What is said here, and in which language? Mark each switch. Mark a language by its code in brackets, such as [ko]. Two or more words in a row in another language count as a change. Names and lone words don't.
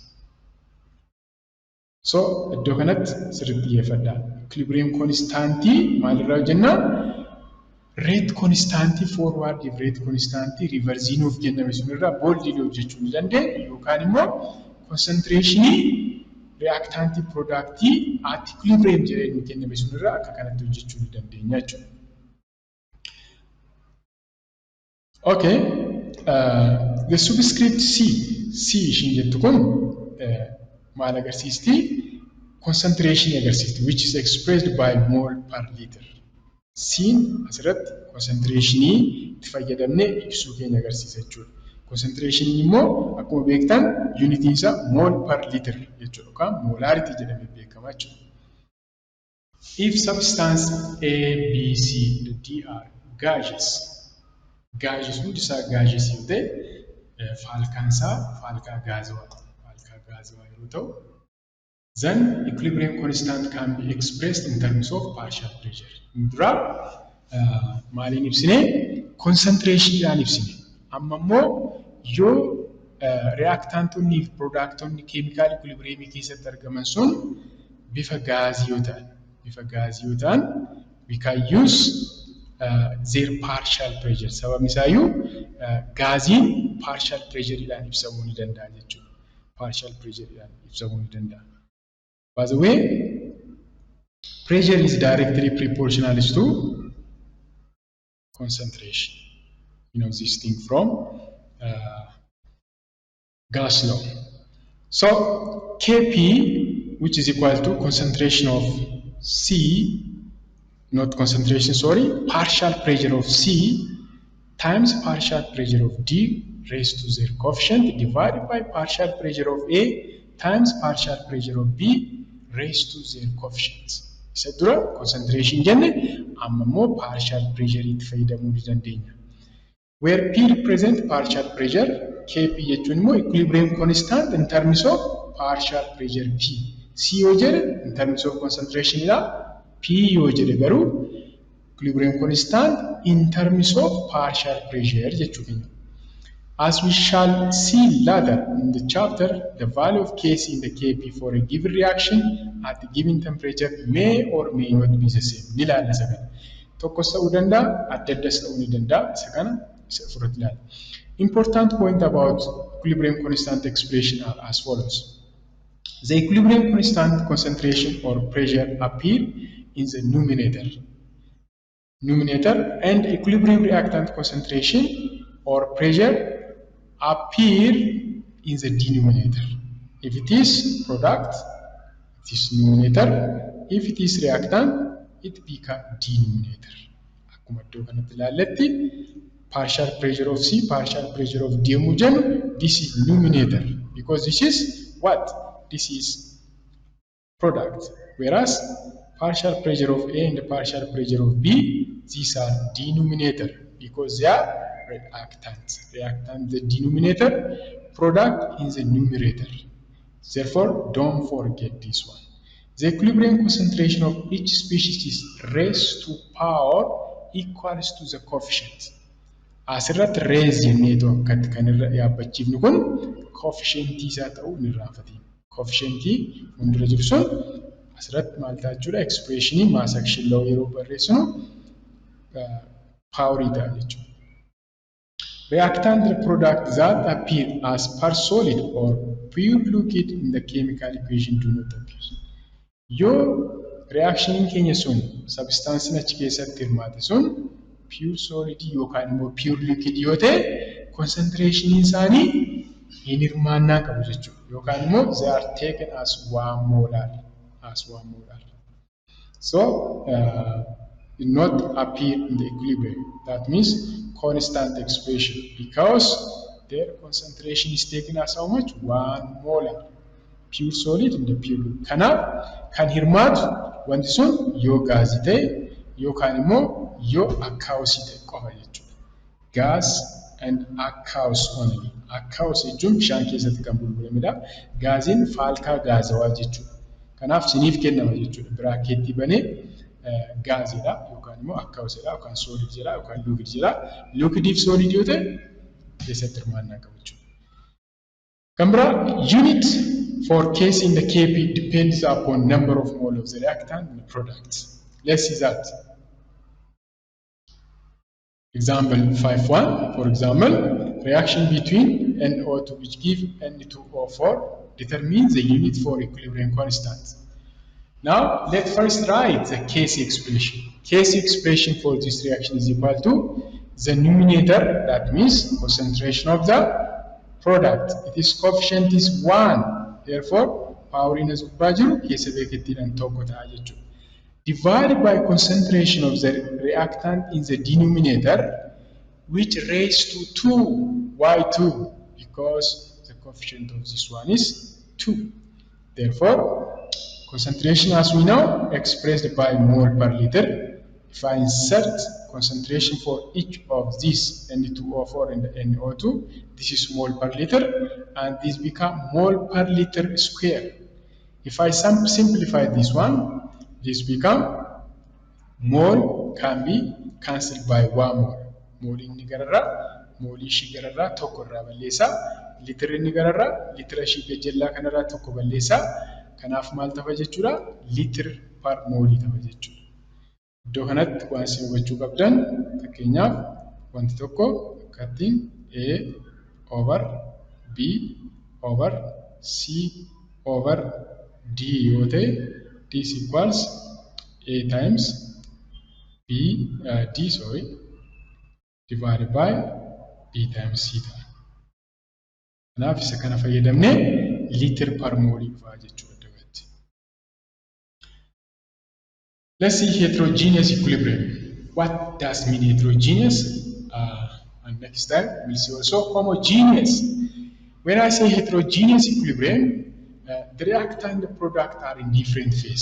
[om] So, iddoo kanatti sirriitti xiyyeeffadhaa. [en] Equilibrium constant [om] maalirraa hojjenna? [en] Rate constant forward if rate constant reverse [om] nuuf kenname sunirraa boldly hojjechuu ni dandeenya yookaan immoo [en] concentration reactant product at equilibrium [om] jedhee nuuf kenname sunirraa akka kanatti hojjechuu ni dandeenya jechuudha. [en] Okay, the subscript C [om] ishiin jettu kun maal agarsiisti? Concentration agarsiisti, [en] which is expressed by mole per liter. [om] C'n asirratti concentrationii itti fayyadamnee ibsuu keenya agarsiisa jechuudha. Concentration immoo akkuma beektan unitiin isaa [en] mole per liter [om] jechuudha yookaan molarity jedhamee beekama jechuudha. [en] If substance A, B, C, D are gaseous [om] hundi isaa gaseous yoo ta'e faalkaan isaa faalkaa gaazawaa yeroo ta'u [en] then equilibrium constant can be expressed in terms of partial pressure. [om] Dura maaliin ibsine concentrationidhaan ibsine. Amma immoo yoo reactantonni fi productonni [en] chemical equilibrium [om] keessatti argaman sun bifa gaazii yoo ta'an [en] we can use their partial pressure. [om] Sababni isaayyuu gaaziin [en] partial pressureidhaan [om] ibsamuu ni danda'a jechuudha. [en] Partial pressureidhaan [om] ibsamuu ni danda'a. [en] By the way, pressure is directly proportional to concentration. You know this thing from gas law. So Kp, which is equal to concentration of C, not concentration, sorry, partial pressure of C times partial pressure of D raised to their coefficient divided by partial pressure of A times partial pressure of B raised to their coefficient. [om] Isa dura concentration jenne amma immoo [en] partial pressure [om] itti fayyadamuu ni dandeenya. [en] Where P represent partial pressure, Kp [om] jechuun immoo [en] equilibrium constant in terms of partial pressure P. [om] C yoo jedhe [en] in terms of concentration [om] dha. P yoo jedhe garuu [en] equilibrium constant in terms of partial pressure [om] jechuu keenya. [en] As we shall see later in the chapter, the value of Kc in the Kp for a given reaction at a given temperature may or may not be the same. [om] Ni ilaalla isa kana. Tokkos ta'uu danda'a, adda addas ta'uu ni danda'a. Isa kana isa fudhatu ilaalla. [en] Important point about equilibrium constant expression are as follows. The equilibrium constant concentration or pressure appear in the numerator and equilibrium reactant concentration or pressure appear in the denominator. If it is product, it is numerator. If it is reactant, it becomes denominator. [om] Akkuma iddoo kanatti ilaalletti [en] partial pressure of C, partial pressure of D [om] yommuu jennu, [en] this is numerator because this is what? This is product. Whereas partial pressure of A and the partial pressure of B, these are denominator because they are reactants. Reactant the denominator, product in the numerator. Therefore, don't forget this one. The equilibrium concentration of each species is raised to power equals to the coefficient. [om] Asirratti raise jenneetu akkatti kan irra yaabbachiifnu kun coefficientii isaa ta'uu hin irraanfatiin. Coefficientii fuuldura jiru sun asirratti maal ta'a jechuudha expressionii [en] mass action law [om] yeroo barreessinu powerii ta'a jechuudha. [en] Reactant product that appear as part solid or pure liquid in the chemical equation do not appear. [om] Yoo reactioniin keenya sun substansiin achi keessatti hirmaate sun [en] pure solid [om] yookaan immoo [en] pure liquid [om] yoo ta'e concentration isaanii hin hirmaannaa qabu jechuudha. Yookaan immoo [en] they are taken as 1 molar. So not appear in the equilibrium. That means constant expression because their concentration is taken as how much? 1 molar. Pure solid in the pure liquid. [om] Kanaaf kan hirmaatu wanti sun yoo gaazii ta'e yookaan immoo yoo akkaawusii ta'e qofa jechuudha. [en] Gas and aqueous only. [om] Aqueous jechuun bishaan keessatti kan bulbulamedha. Gaaziin faalkaa gaazawaa jechuudha. Kanaaf siniif kennama jechuudha. Biraakeettii banee gaazidha yookaan immoo aqueusidha yookaan solid jedha yookaan liquid jedha. Liquidiif solid yoo ta'e keessatti hirmaannaa qabu jechuudha. Kan biraa [en] unit for Kc in the Kp depends upon number of mole of the reactant and the product. Let's see that. Example 5.1, for example, reaction between NO2 which give N2O4 determines the unit for equilibrium constant. Now, let's first write the Kc expression. Kc expression for this reaction is equal to the numerator, that means concentration of the product. It is coefficient is 1. Therefore, power in [om] as jiru keessa beekettiidhaan tokko ta'a jechuudha. [en] Divided by concentration of the reactant in the denominator, which raised to 2. Why 2? Because the coefficient of this one is 2. Therefore, concentration as we know expressed by mole per liter. If I insert concentration for each of these N2O4 and NO2, this is mole per liter, and this become mole per liter square. If I simplify this one, this become mole can be cancelled by 1 mole. [om] Mole inni gararra, mole ishii gararra tokko irraa balleessa. Litirri inni gararra, litira ishii gajjallaa kanarraa tokko balleessa. Kanaaf maal ta'a jechuudha? [en] Litir per mole [om] ta'a jechuudha. Iddoo kanatti waan isin hubachuu qabdan fakkeenyaaf wanti tokko akkattiin [en] A over B over C over D [om] yoo ta'e [en] this equals A times D divided by B times C [om] ta'a. Kanaaf isa kana fayyadamnee [en] litir per mole [om] dhufaa jechuudha dabalaatti. [en] Let's see heterogeneous equilibrium. What does mean heterogeneous? And next time we'll see also homogeneous. When I say heterogeneous equilibrium, the reactant and the product are in different phase.